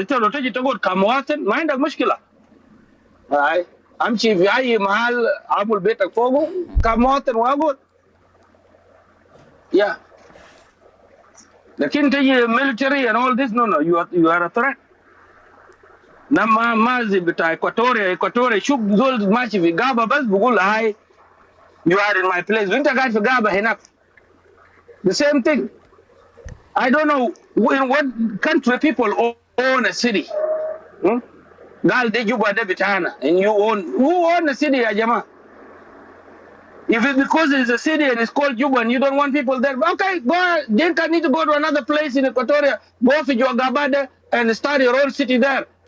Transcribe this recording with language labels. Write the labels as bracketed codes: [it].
[ar] انت لو تجي تقعد كمواطن ما عندك مشكله. هاي امشي في اي محل اعمل بيتك فوقه كمواطن واقعد. [en] Yeah. [ar] لكن تجي [en] military and all this, no, you are a threat. [ar] لما مازي بتاع اكواتوريا شوف زول ماشي في غابه بس بقول هاي [en] you are in my place. [ar] وانت قاعد في غابه هناك. [en] The same thing. I don't know in what country people own a city. [ar] قال دي جوبا ده بتاعنا [en] and you own a city [ar] يا جماعه. [en] If it's because it's a city and it's called Juba and you don't want people there, okay, go. Then can need to go to another place in Equatoria, go for your Gabada and start your own city there.